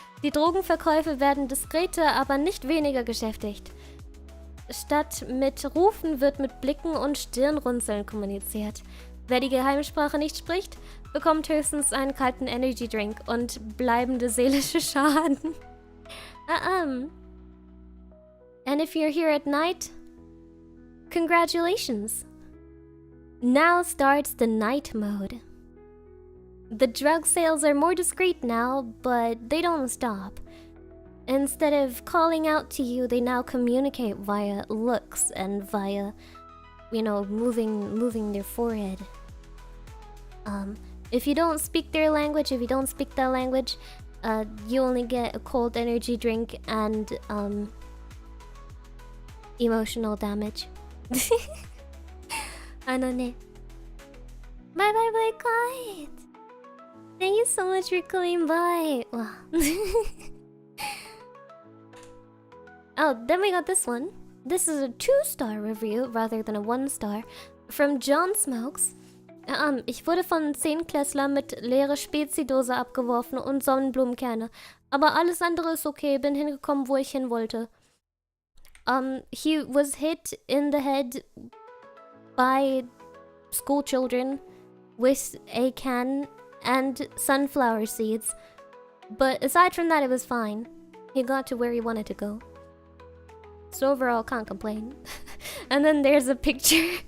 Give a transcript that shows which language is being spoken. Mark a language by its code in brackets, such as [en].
[de] Die Drogenverkäufe werden diskreter, aber nicht weniger geschäftigt. Statt mit Rufen wird mit Blicken und Stirnrunzeln kommuniziert. Wer die Geheimsprache nicht spricht, bekommt höchstens einen kalten Energy Drink und bleibende seelische Schaden. [en] And if you're here at night, congratulations. Now starts the night mode. The drug sales are more discreet now, but they don't stop. Instead of calling out to you, they now communicate via looks and via, moving their forehead. If you don't speak their language, if you don't speak that language, you only get a cold energy drink and emotional damage. Bye bye Kite. Thank you so much for coming by. Wow. Oh, then we got this one. This is a 2-star review rather than a 1-star from John Smokes. [de] Ich wurde von 10-Klässler mit leere Spezi-Dose abgeworfen und Sonnenblumenkerne. Aber alles andere ist okay, bin hingekommen, wo ich hin wollte. [en] He was hit in the head by school children with a can and sunflower seeds. But aside from that, it was fine. He got to where he wanted to go. So overall, can't complain. And then there's a picture.